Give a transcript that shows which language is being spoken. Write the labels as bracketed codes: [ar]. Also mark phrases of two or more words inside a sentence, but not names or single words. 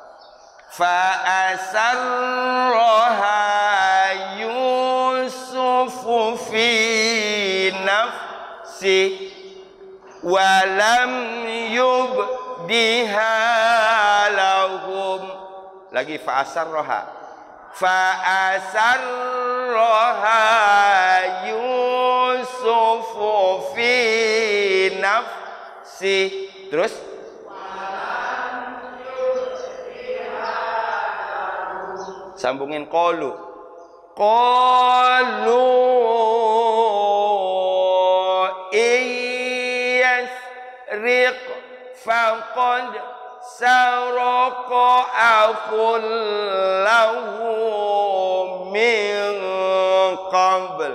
[ar] فأسرها يوسف في نفسه ولم يبدها لهم. Lagi فأسرها فأسرها يوسف في نفسه. [id] Terus sambungin qalu. [ar] قالوا إن يسرق فقد سرق أخ له من قبل.